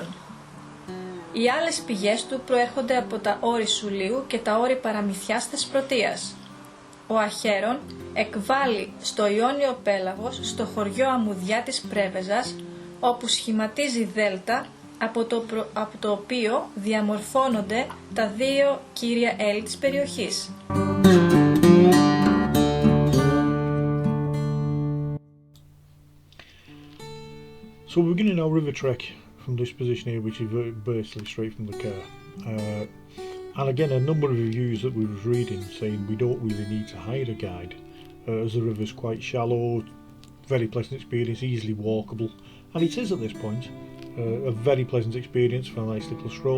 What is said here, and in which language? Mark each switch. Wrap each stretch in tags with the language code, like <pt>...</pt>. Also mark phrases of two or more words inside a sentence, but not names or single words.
<el>Οι άλλες πηγές του προέρχονται από τα όρη Σουλίου και τα όρη Παραμυθιάς Θεσπρωτείας. Ο Αχέρον εκβάλλει στο Ιόνιο Πέλαγος, στο χωριό Αμμουδιά της Πρέβεζας, όπου σχηματίζει δέλτα, από το οποίο διαμορφώνονται τα δύο κύρια έλλη της περιοχής.</el> <en>So we're beginning our river trek from this position here, which is basically straight from the car. And again, a number of reviews that we was reading saying we don't really need to hire a guide, as the river's quite shallow, very pleasant experience, easily walkable, and it is at this point a very pleasant experience for a nice little stroll.</en>